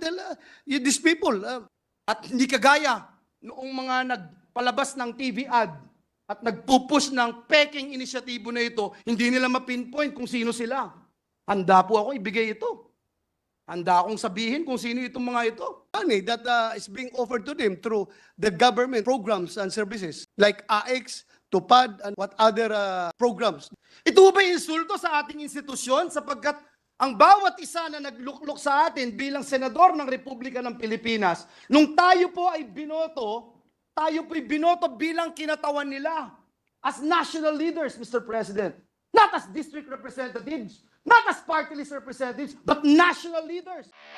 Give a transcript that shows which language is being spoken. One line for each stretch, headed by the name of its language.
Filipino: Dahil,
English: these people,
Filipino: At hindi kagaya noong mga nagpalabas ng TV ad at nagpupush ng peking inisyatibo na ito, hindi nila mapinpoint kung sino sila. Handa po ako ibigay ito. Handa akong sabihin kung sino itong mga ito.
English: money that is being offered to them through the government programs and services like AX, TUPAD, and what other programs.
Filipino: Ito ba insulto sa ating institusyon sapagkat ang bawat isa na nagluklok sa atin bilang senador ng Republika ng Pilipinas, nung tayo po ay binoto bilang kinatawan nila
English: as national leaders, Mr. President. Not as district representatives, not as party list representatives, but national leaders.